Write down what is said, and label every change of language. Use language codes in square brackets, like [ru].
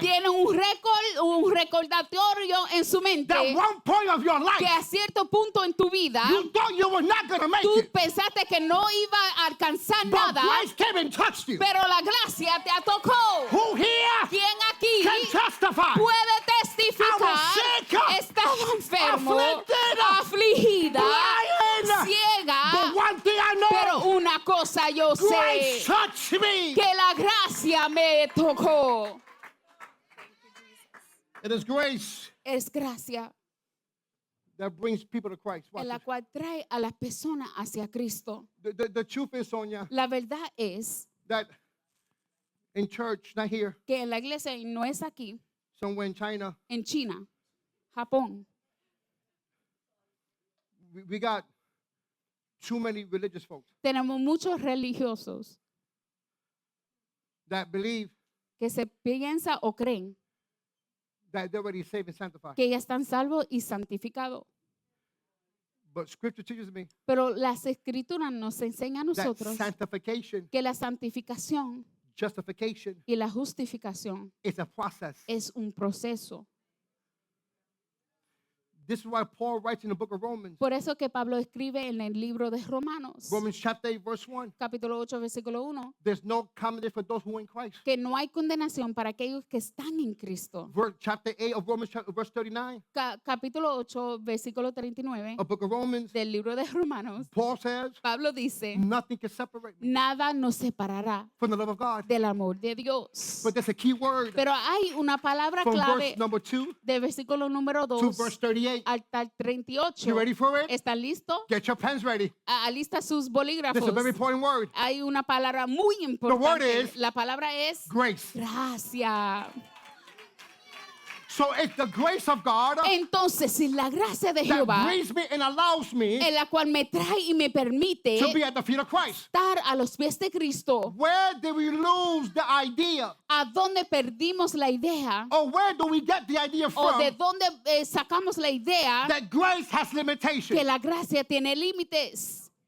[es] tiene un recordatorio en su mente [en] that one point of your [es] que [en] life [es] a cierto punto en tu vida [en] you thought you were not going to make [es] tú [en] it, [es] pensaste que no iba a alcanzar [en] but [es] nada, [en] grace came and touched you? [es] pero la gracia te tocó? [en] Who here [es] ¿Quién aquí [en] can testify? [es] puede testificar? [en] I was sick, [es] Estaba enfermo, [en] afflicted, [es] afligida, [en] blind, [es] ciega, [en] but one thing I [es] pero [en] know, [es] una cosa yo [en] grace [es] sé, [en] touched me. [es] que la gracia me tocó. [en] It is grace [es] Es gracia [en] that brings people to Christ. Watch [es] en la [en] this. [es] cual trae a las personas hacia Cristo. [en] The truth is, Sonia, [es] La verdad es [en] that in church, not here, [es] que en la iglesia, y no es aquí, [en] somewhere in China, [es] en China, Japón, [en] we got too many religious folks [es] Tenemos muchos religiosos [en] that believe [es] que se piensan o creen [en] that they're already saved and sanctified. [es] que ya están salvos y santificados. [en] But Scripture teaches me [es] Pero las escrituras nos enseñan a [en] that [es] nosotros [en] sanctification, [es] que la santificación [en] justification [es] y la justificación [en] is a process. [es] es un proceso. [en] This is why Paul writes in the book of Romans, [es] Por eso que Pablo escribe en el libro de Romanos, [en] Romans chapter 8, verse 1, [es] capítulo 8, versículo 1, [en] there's no condemnation for those who are in Christ. [es] que no hay condenación para aquellos que están en Cristo. [en] Chapter 8 of Romans, verse 39, [es] Capítulo 8, versículo 39 [en] a book of Romans, [es] del libro de Romanos, [en] Paul says, [es] Pablo dice, [en] nothing can separate me [es] nada nos separará [en] from the love of God. [es] del amor de Dios. [en] But there's a key word [es] Pero hay una palabra [en] from [es] clave [en] verse number 2 [es] de versículo número [en] to [es] 2 [en] verse 38. [es] hasta el 38. [en] You ready for it? [es] ¿Están listos? [en] Get your pens ready. [es] Alista sus [en] This [es] bolígrafos. [en] is a very important word. [es] Hay una palabra muy importante. [en] is [es] La palabra es [en] Grace. [es] gracia. [en] So it's the grace of God [es] Entonces, si la gracia de [en] that [es] Jehová, [en] brings me and allows me [es] en la cual me trae y me permite [en] to be at the feet of Christ. [es] estar a los pies de Cristo, [en] Where did we lose the idea? [es] ¿a dónde perdimos la idea? [en] Or where do we get the idea [es] ¿O [en] from [es] de dónde sacamos la idea [en] that grace has [es] que [en] limitations? [es] la gracia tiene límites?